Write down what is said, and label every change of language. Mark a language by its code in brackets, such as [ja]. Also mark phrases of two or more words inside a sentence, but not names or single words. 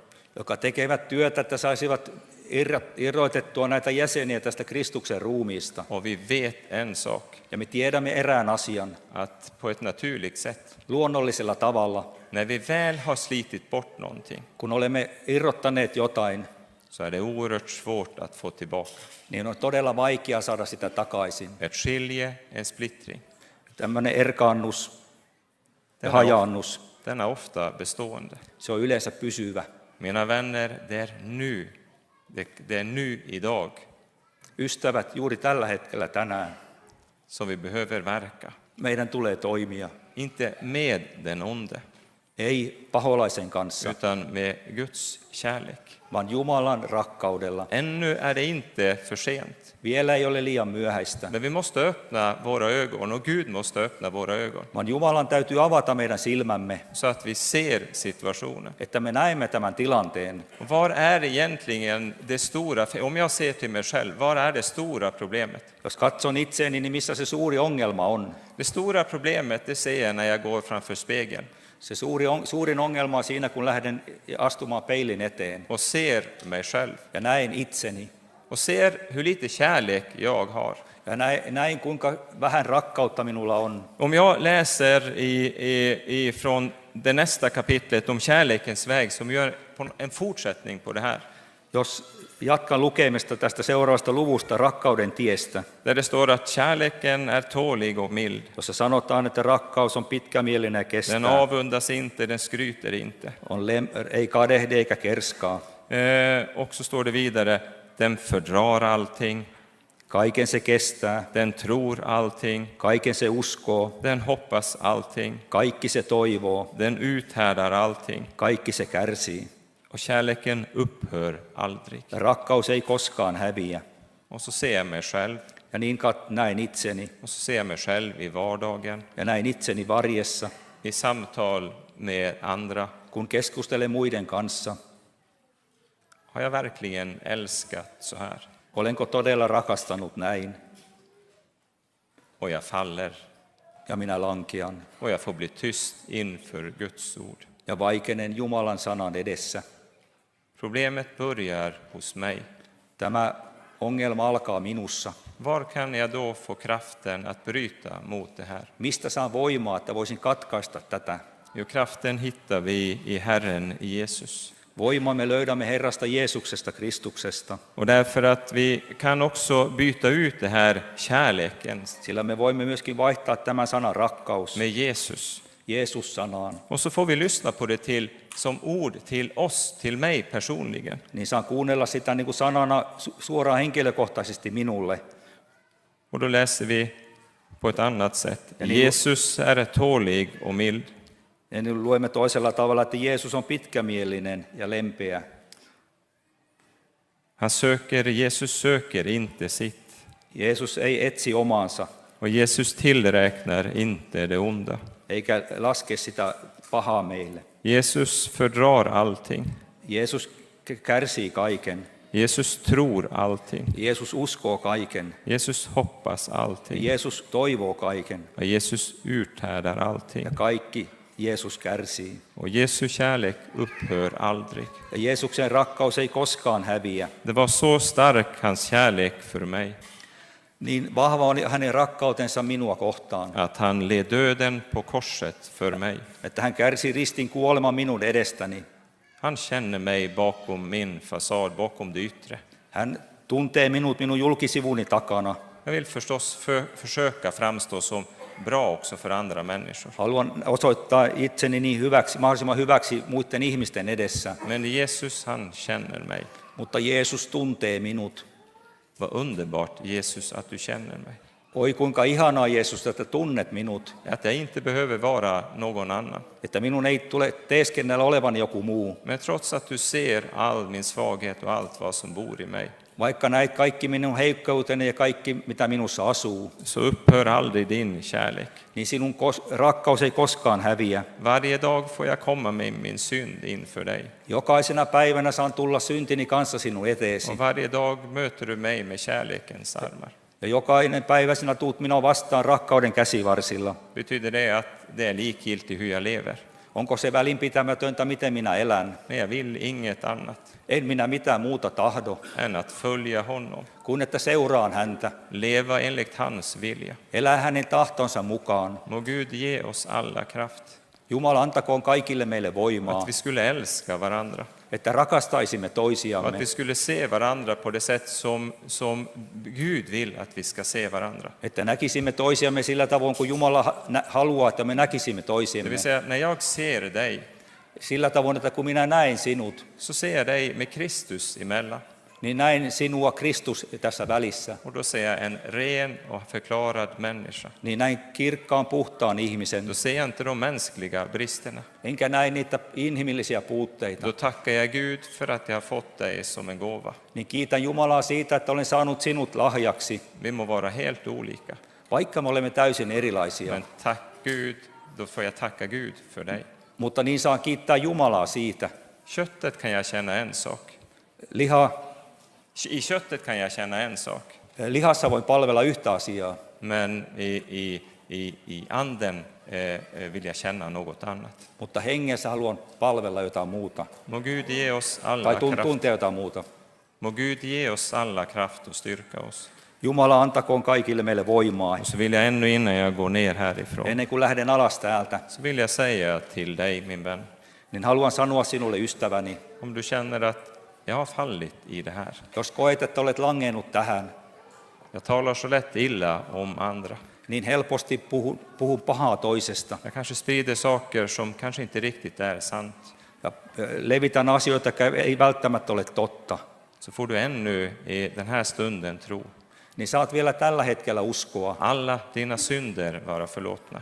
[fi] jotka tekevät työtä, että saisivat irrotettua näitä jäseniä tästä Kristuksen ruumiista. [sv] Och vi vet en sak, [fi] Ja me tiedämme erään asian [sv] att på ett naturligt sätt, [fi] luonnollisella tavalla. [sv] när vi väl har slitit bort någonting, [fi] Kun olemme irrottaneet jotain, [sv] så är det oerhört svårt att få tillbaka. [fi] niin on todella vaikea saada sitä takaisin. [sv] Ett skilje, en splittring, [fi] Tämmöinen erkaannus ja hajaannus, [sv] den är ofta bestående. [fi] se on yleensä pysyvä. [sv] Mina vänner, det är nu, det är nu idag [fi] Ystävät, juuri tällä hetkellä tänään [sv] som vi behöver verka. [fi] meidän tulee toimia. [sv] Inte med den onde, [fi] ei paholaisen kanssa, [sv] utan med Guds kärlek. [fi] vaan Jumalan rakkaudella. [sv] Ännu är det inte för sent. [fi] Vielä ei ole liian myöhäistä, [sv] Men vi måste öppna våra ögon och Gud måste öppna våra ögon [fi] vaan Jumalan täytyy avata meidän silmämme, [sv] så att vi ser situationen. [fi] että me näemme tämän tilanteen. [sv] Och var är egentligen det stora, om jag ser till mig själv, var är det stora problemet? [fi] Jos katson itseeni, niin missä se suuri ongelma on? [sv] Det stora problemet det ser jag när jag går framför spegeln [fi] Se suurin ongelma on siinä, kun lähden astumaan peilin eteen [sv] och ser mig själv [fi] ja näen itseni. [sv] och ser hur lite kärlek jag har. [fi] Ja näin kuinka vähän rakkautta minulla on. [sv] Om jag läser från det nästa kapitlet om kärlekens väg som gör en fortsättning på det här. [fi] Jos jatkan lukemista tästä seuraavasta luvusta rakkauden tiestä, [sv] Där det står att kärleken är tålig och mild. [fi] jossa sanotaan, että rakkaus on pitkämielinen ja [sv] Den [fi] kestää, [sv] avundas inte, den skryter inte. [fi] ei kadehdi eikä kerskaa. [sv] Och så står det vidare, den fördrar allting, [fi] Kaiken se kestää, [sv] den tror allting, [fi] kaiken se uskoo, [sv] den hoppas allting, [fi] kaikki se toivoo, [sv] den uthärdar allting. [fi] kaikki se kärsii. [sv] Och kärleken upphör aldrig. [fi] Ja rakkaus ei koskaan häviä. [sv] Och så ser jag mig själv, [fi] Ja niin näin itseni, [sv] och så ser jag mig själv i vardagen, [fi] ja näin itseni varjessa, [sv] i samtal med andra. [fi] kun keskustelen muiden kanssa. [sv] Har jag verkligen älskat så här? [fi] Olenko todella rakastanut näin? [sv] Och jag faller, [fi] Ja minä lankean [sv] och jag får bli tyst inför Guds ord. [fi] ja vaikenen Jumalan sanan edessä. [sv] Problemet börjar hos mig. [fi] Tämä ongelma alkaa minussa. [sv] Var kan jag då få kraften att bryta mot det här? [fi] Mistä saan voimaa, että voisin katkaista tätä? [sv] Jo, kraften hittar vi i Herren Jesus. [fi] Voimaa me löydämme Herrasta Jeesuksesta, Kristuksesta, [sv] Och därför att vi kan också byta ut det här kärleken [fi] sillä me voimme myöskin vaihtaa tämän sanan rakkaus [sv] med Jesus. [fi] Jeesus-sanaan, [sv] Och så får vi lyssna på det som ord till oss, till mig personligen. [fi] niin saan kuunnella sitä niin kuin sanana suoraan henkilökohtaisesti minulle. [sv] Och då läser vi på ett annat sätt. [fi] Ja niin- [sv] Jesus är tålig och mild. [fi] Ja niin luemme toisella tavalla, että Jeesus on pitkämielinen ja lempeä. [sv] Jesus söker inte sitt. [fi] Jeesus ei etsi omaansa, [sv] Och Jesus tillräknar inte det onda. [fi] eikä laske sitä pahaa meille. [sv] Jesus fördrar allting. [fi] Jeesus kärsii kaiken. [sv] Jesus tror allting. [fi] Jeesus uskoo kaiken. [sv] Jesus hoppas allting. [fi] Jeesus toivoo kaiken. [sv] Och Jesus uthärdar allting. [fi] Ja kaikki Jeesus kärsii. [sv] Och Jesu kärlek upphör aldrig. [fi] Ja Jeesuksen rakkaus ei koskaan häviä. [sv] Det var så stark hans kärlek för mig [fi] Niin vahva on hänen rakkautensa minua kohtaan, [sv] att han led döden på korset för mig. [fi] että hän kärsi ristin kuoleman minun edestäni. [sv] Han känner mig bakom min fasad, bakom det yttre. [fi] Hän tuntee minut minun julkisivuni takana. [sv] Jag vill förstås försöka framstå som bra också för andra människor. [fi] Haluan osoittaa itseni niin hyväksi, mahdollisimman hyväksi muiden ihmisten edessä, [sv] Men Jesus, han känner mig. [fi] mutta Jeesus tuntee minut. [sv] Vad underbart, Jesus, att du känner mig. [fi] Oi kuinka ihanaa Jeesus, että tunnet minut, [sv] Att jag inte behöver vara någon annan. [fi] että minun ei tule teeskennellä olevan joku muu. [sv] Men trots att du ser all min svaghet och allt vad som bor i mig, [fi] Vaikka näit kaikki minun heikkouteni ja kaikki mitä minussa asuu, [sv] så upphör aldrig din kärlek. [fi] niin sinun rakkaus ei koskaan häviä. [sv] Varje dag får jag komma med min synd inför dig. [fi] Jokaisena päivänä saan tulla syntini kanssa sinun eteesi. [sv] Och varje dag möter du mig med kärlekens armar. [fi] Ja jokainen päivä sinä tuut minua vastaan rakkauden käsivarsilla. [sv] Betyder det att det är likgiltigt hur jag lever? [fi] Onko se välinpitämätöntä, miten minä elän? [sv] Men jag vill inget annat [fi] En minä mitään muuta tahdo, [sv] än att följa honom, [fi] kuin että seuraan häntä, [sv] leva enligt hans vilja. [fi] elää hänen tahtonsa mukaan. [sv] Må Gud ge oss alla kraft, [fi] Jumala antakoon kaikille meille voimaa, [sv] att vi skulle älska varandra, [fi] että rakastaisimme [sv] och att [fi] toisiamme, [sv] vi skulle se varandra på det sätt som Gud vill att vi ska se varandra. [fi] että näkisimme toisiamme sillä tavoin, kuin Jumala haluaa, että me näkisimme [sv] Det [fi] toisiamme. [sv] vill säga, när jag ser dig, [fi] Sillä tavoin, että kun minä näen sinut, [sv] så ser jag dig med Kristus emellan. [fi] niin näin sinua Kristus tässä välissä. [sv] Och då ser jag en ren och förklarad människa. [fi] Niin näin kirkkaan puhtaan ihmisen, [sv] Då ser jag inte de mänskliga bristerna. [fi] enkä näin niitä inhimillisiä puutteita. [sv] Då tackar jag Gud för att jag har fått dig som en gåva. [fi] Niin kiitän Jumalaa siitä, että olen saanut sinut lahjaksi, [sv] Vi må vara helt olika, [fi] vaikka me olemme täysin erilaisia. [sv] men tack Gud, då får jag tacka Gud för dig. [fi] Mutta niin saan kiittää Jumalaa siitä. [sv] Köttet kan jag känna en sak. I köttet kan jag känna en sak, [fi] Lihassa voin palvella yhtä asiaa, [sv] men i anden vill jag känna något annat. [fi] mutta hengessä haluan palvella jotain muuta [sv] Må Gud ge oss alla [fi] tai [sv] kraft. [fi] tuntea jotain muuta. [sv] Må Gud ge oss alla kraft och styrka oss. [fi] Jumala antakoon kaikille meille voimaa. [sv] Och så vill jag ännu innan jag går ner härifrån, [fi] Ennen kuin lähden alas täältä, [sv] så vill jag säga till dig min vän, [fi] niin haluan sanoa sinulle ystäväni, [sv] om du känner att jag har fallit i det här. [fi] jos koet, että olet langennut tähän, [sv] Jag talar så lätt illa om andra. [fi] niin helposti puhun pahaa toisesta [sv] Jag kanske sprider saker som kanske inte riktigt är sant. [fi] ja levitän asioita, jotka ei välttämättä ole totta. [sv] Så får du ännu i den här stunden tro. [fi] Niin saat vielä tällä hetkellä uskoa. [sv] Alla dina synder vara förlåtna.